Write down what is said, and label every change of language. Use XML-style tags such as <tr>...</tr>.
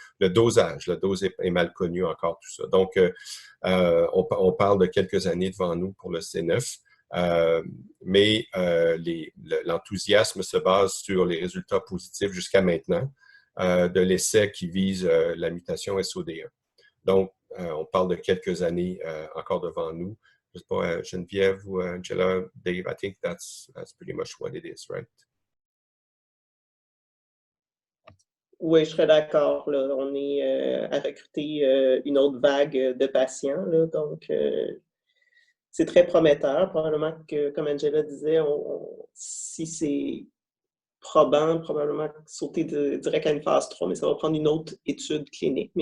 <fr>Le dose est mal connu encore, tout ça. Donc, on parle de quelques années devant nous pour le C9. Mais l'enthousiasme se base sur les résultats positifs jusqu'à maintenant de l'essai qui vise la mutation SOD1. Donc, on parle de quelques années encore devant nous. Je ne sais pas,</fr> <en>Geneviève ou Angela, Dave, I think that's pretty much what it is, right?</en> <fr>Oui, je serais d'accord. On est à recruter une autre vague de patients, là, donc c'est très prometteur. Probablement que, comme Angela disait, si c'est probant, probablement sauter direct à une phase 3, mais ça va prendre une autre étude clinique.</fr>